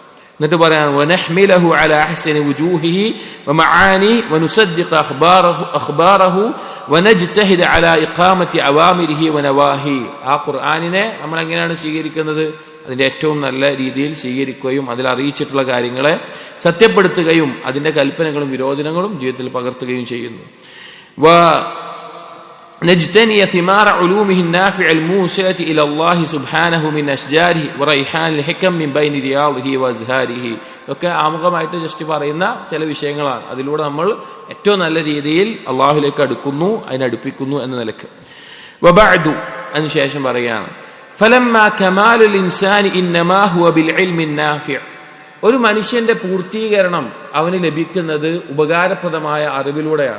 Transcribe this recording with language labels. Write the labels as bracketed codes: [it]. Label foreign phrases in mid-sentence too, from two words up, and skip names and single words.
[ml] എന്നിട്ട് പറയാൻ [ar] ونحمله على أحسن وجوهه ومعانيه ونصدق أخباره ونجتهد على إقامة أوامره ونواهيه. [ml] ആ ഖുർആനിനെ നമ്മൾ എങ്ങനെയാണ് സ്വീകരിക്കുന്നത്? അതിന്റെ ഏറ്റവും നല്ല രീതിയിൽ സ്വീകരിക്കുകയും അതിൽ അറിയിച്ചിട്ടുള്ള കാര്യങ്ങളെ സത്യപ്പെടുത്തുകയും അതിന്റെ കൽപ്പനകളും വിരോധനങ്ങളും ജീവിതത്തിൽ പകർത്തുകയും ചെയ്യുന്നു. [ar] نجتني ثمار علومه النافع الموسلة إلى الله سبحانه من أشجاره وريحان الحكم من بين رياضه وأزهاره. [ml] ഒക്കെ ആമുഖമായിട്ട് ജസ്റ്റ് പറയുന്ന ചില വിഷയങ്ങളാണ്. അതിലൂടെ നമ്മൾ ഏറ്റവും നല്ല രീതിയിൽ അള്ളാഹുലേക്ക് അടുക്കുന്നു, അതിനടുപ്പിക്കുന്നു എന്ന നിലക്ക്. [ar] വബഅദു, [ml] അതിനുശേഷം പറയുകയാണ് [ar] فلما كمال الإنسان إنما هو بالعلم النافع. [ml] ഒരു മനുഷ്യന്റെ പൂർത്തീകരണം അവന് ലഭിക്കുന്നത് ഉപകാരപ്രദമായ അറിവിലൂടെയാണ്.